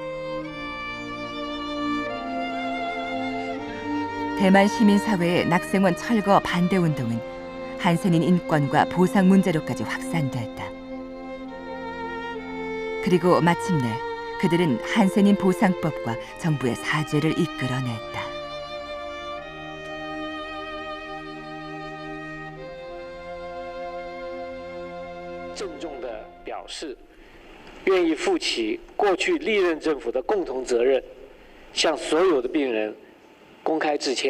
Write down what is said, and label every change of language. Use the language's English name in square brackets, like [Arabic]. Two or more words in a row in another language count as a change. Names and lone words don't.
[Korean] 대만 시민사회의 낙생원 철거 반대 운동은 한센인 인권과 보상 문제로까지 확산됐다. 그리고 마침내 그들은 한센인 보상법과 정부의 사죄를 이끌어냈다. [Chinese] 郑重地表示，愿意负起过去历任政府的共同责任，向所有的病人公开致歉。